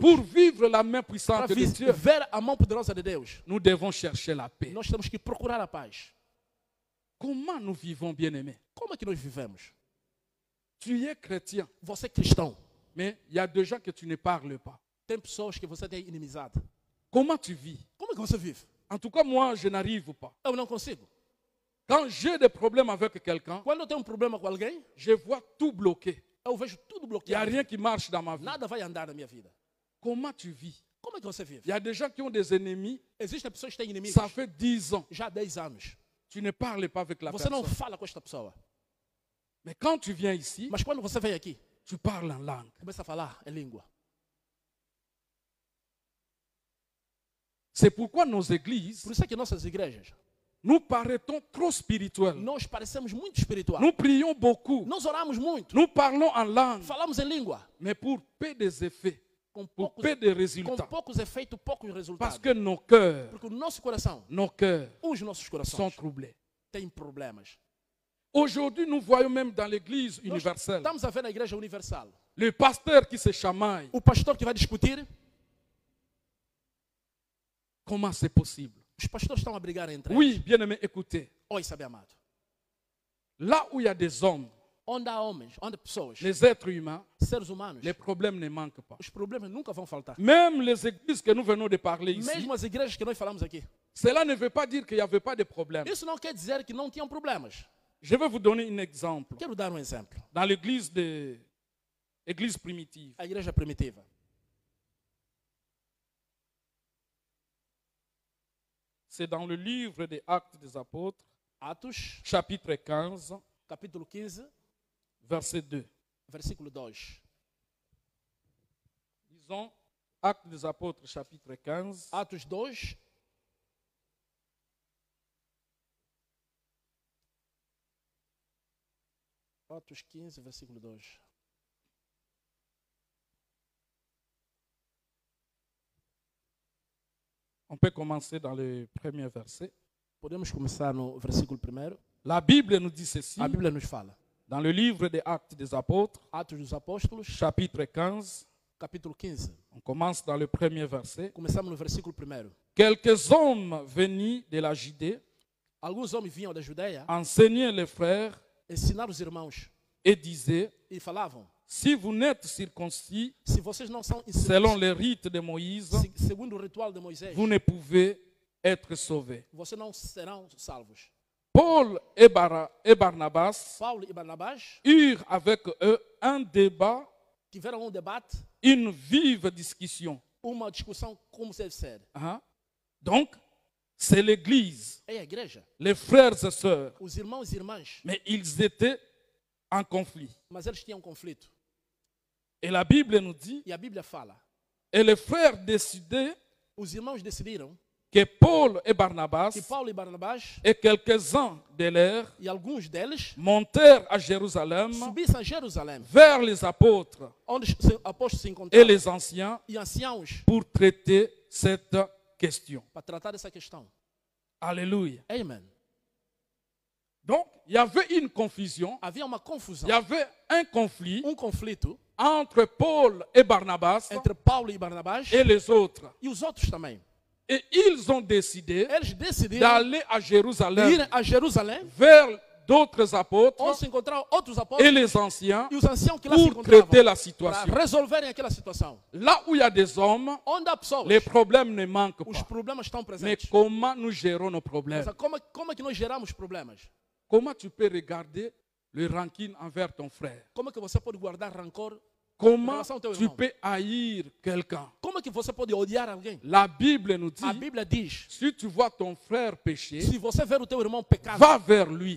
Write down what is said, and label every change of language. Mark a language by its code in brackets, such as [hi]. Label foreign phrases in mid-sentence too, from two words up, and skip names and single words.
[fr] pour vivre la main [pt] para [fr] puissante de Dieu, [pt] ver a mão poderosa de Deus, [fr] nous devons chercher la paix. [pt] nós temos que procurar a paz. [fr] Comment nous vivons, bien-aimés? [pt] Como é que nós vivemos? [fr] Tu es chrétien, [pt] Você é cristão. [fr] mais il y a des gens que tu ne parles pas. [pt] Tem pessoas que você tem inimizade. [fr] Comment tu vis? [pt] Como é que você vive? [fr] En tout cas, moi, je n'arrive pas. [pt] Eu não consigo. [fr] Quand j'ai des problèmes avec quelqu'un, [pt] Quando eu tenho um problema com alguém, [fr] je vois tout bloqué. [pt] eu vejo tudo [fr] Il n'y a [pt] bloqueado. [fr] rien qui marche dans ma vie. [pt] Nada vai andar na minha vida. [fr] Comment tu vis? [pt] Como é que você vive? [fr] Il y a des gens qui ont des ennemis, [pt] Existem pessoas que têm inimigos [fr] ça fait 10 ans. [pt] já há 10 anos. [fr] Tu ne parles pas avec la [pt] Você não [fr] personne. [pt] fala com esta pessoa. [fr] Mais quand tu viens ici, [pt] Mas quando você vem aqui, [fr] tu parles en langue. [pt] começa a falar em língua. [fr] C'est pourquoi nos églises, [pt] Por isso é que nossas igrejas, [fr] nous paraîtons trop spirituelles. [pt] nós parecemos muito espirituais. [fr] Nous prions beaucoup. [pt] Nós oramos muito. [fr] Nous parlons en langue. [pt] Falamos em língua. [fr] Mais pour peu des effets, [pt] Com [fr] pour [pt] poucos, [fr] peu de [pt] com [fr] résultats. [pt] poucos efeitos, poucos resultados. [fr] Parce que nos cœurs [pt] Porque o nosso coração, os nossos [fr] sont [pt] corações, [fr] troublés. [pt] têm problemas. [fr] Aujourd'hui, nous voyons même dans l'église [pt] Nós [fr] universelle [pt] estamos a ver na igreja universal [fr] le pasteur qui se chamaille. [pt] o pastor que vai discutir. [fr] Comment c'est possible? [pt] Os pastores estão a brigar entre [fr] Oui, [pt] eles. [fr] bien-aimé, écoutez. [pt] Oi, sabe amado. [fr] Là où il y a des hommes, [pt] Onde há homens, onde há pessoas, [fr] les êtres humains, [pt] seres humanos, [fr] les problèmes ne manquent pas. [pt] os problemas nunca vão faltar. [fr] Même les églises que nous venons de parler ici, [pt] Mesmo as igrejas que nós falamos aqui. [fr] cela ne veut pas dire qu'il n'y avait pas de problème. [pt] Isso não quer dizer que não tinham problemas. [fr] Je vais vous donner un exemple. [pt] Quero dar um exemplo. [fr] Dans l'église primitive, [pt] A igreja primitiva. [fr] c'est dans le livre des Actes des Apôtres, [pt] Atos, [fr] chapitre 15, [pt] capítulo 15, [fr] verset 2. [pt] versículo 2. [fr] Disons, Actes des Apôtres, chapitre 15, [pt] Atos 2, Atos 15, versículo 2. [fr] on peut commencer dans le premier verset. [pt] Podemos começar no versículo 1. [fr] La Bible nous dit ceci, [pt] A Bíblia nos fala. [fr] dans le livre des Actes des Apôtres, [pt] Atos dos Apóstolos, [fr] chapitre 15, [pt] capítulo 15. [fr] on commence dans le premier verset. [pt] Começamos no versículo 1. [fr] Quelques hommes venus de la Judée [pt] Alguns homens vinham da Judeia [fr] enseignaient les frères [pt] ensinar os irmãos [fr] et disaient, [pt] e falavam: [fr] si vous n'êtes circoncis [pt] se vocês não são [fr] selon les rites de Moïse, [pt] segundo o ritual de Moisés, [fr] vous ne pouvez être sauvés. [pt] vocês não serão salvos. [fr] Paul et Barnabas [pt] Paulo e Barnabás [fr] eurent avec eux un débat, [pt] tiveram um debate, [fr] une vive discussion. [pt] uma discussão como deve ser. [fr] Hein? Donc, c'est l'Église, [pt] É a igreja, [fr] les frères et sœurs, [pt] os irmãos e irmãs, [fr] mais ils étaient en conflit. [pt] mas eles tinham conflito. [fr] Et la Bible nous dit, [pt] E a Bíblia fala: [fr] et les frères décidaient [pt] os irmãos decidiram [fr] que Paul et Barnabas [pt] que Paulo e Barnabás [fr] et quelques-uns de leurs [pt] e alguns deles [fr] montèrent à Jérusalem [pt] subissem a Jerusalém, [fr] vers les apôtres [pt] onde os apóstolos se [fr] et [pt] encontravam, [fr] les anciens [pt] e anciãos, [fr] pour traiter cette question. [pt] para tratar dessa questão. [fr] Alléluia. [pt] Amen. [fr] Donc, il y avait une confusion, [pt] Havia uma [fr] il [pt] confusão, [fr] y avait un conflit [pt] conflito [fr] entre Paul et Barnabas [pt] entre Paulo e Barnabás [fr] et les autres. [pt] e os outros também. [fr] Et ils ont décidé [pt] Eles decidiram [fr] d'aller à Jérusalem [pt] ir a Jerusalém, [fr] vers d'autres apôtres [pt] onde se encontraram outros [fr] et [pt] apóstolos [fr] les anciens [pt] e os anciãos que lá se [fr] pour traiter [pt] encontravam, [fr] la [pt] para [fr] situation. [pt] resolverem aquela situação. [fr] Là où il y a des hommes, [pt] Onde há pessoas, [fr] les problèmes ne manquent [pt] os [fr] pas. [pt] problemas estão [fr] Mais [pt] presentes. [fr] comment nous gérons nos problèmes? [pt] Mas como é que nós geramos problemas? [fr] Comment tu peux regarder le rancune envers ton frère? [pt] Como é que você pode guardar rancor? [fr] Comment [pt] relação ao teu [fr] tu [pt] irmão. [fr] peux haïr quelqu'un? [pt] Como é que você pode odiar alguém? [fr] La Bible nous [pt] A [fr] dit, [pt] Bíblia diz: [fr] si tu vois ton frère pécher, [pt] se você ver o teu irmão pecando, [fr] va vers lui,